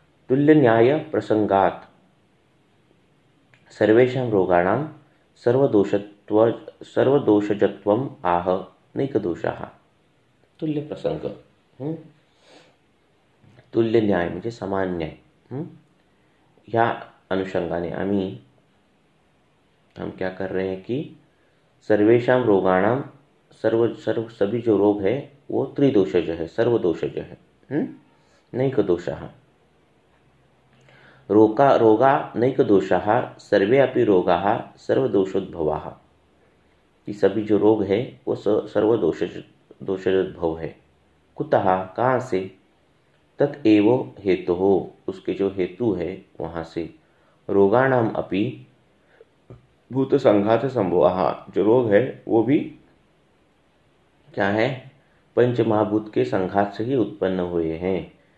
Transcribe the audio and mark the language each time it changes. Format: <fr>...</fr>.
<sa>तुल्य न्याय प्रसंगात सर्वेषां रोगाणां सर्वदोषजत्वम आह नैकदोषाः.</sa> <mr>तुल्य प्रसंग, तुल्य न्याय म्हणजे समान न्याय. ह्या अनुषंगाने</mr> <hi>हम क्या कर रहे हैं कि</hi> <sa>सर्वेषां रोगाणां</sa> <hi>सभी जो रोग है वो त्रिदोषज है, सर्वदोषज है.</hi> <sa>नैक दोषः रोगा नैक दोषः सर्वे अपि रोगाः सर्वदोषोद्भवाः.</sa> <hi>कि सभी जो रोग है वो सर्वदोषोद्भव है. कुतः, कहाँ से, तत्एव हेतु हो, उसके जो हेतु है वहाँ से.</hi> <sa>रोगाणाम अपि भूत संघात संभवाः,</sa> <hi>जो रोग है वो भी क्या है, पंच महाभूत के संघात से ही उत्पन्न हुए हैं.</hi>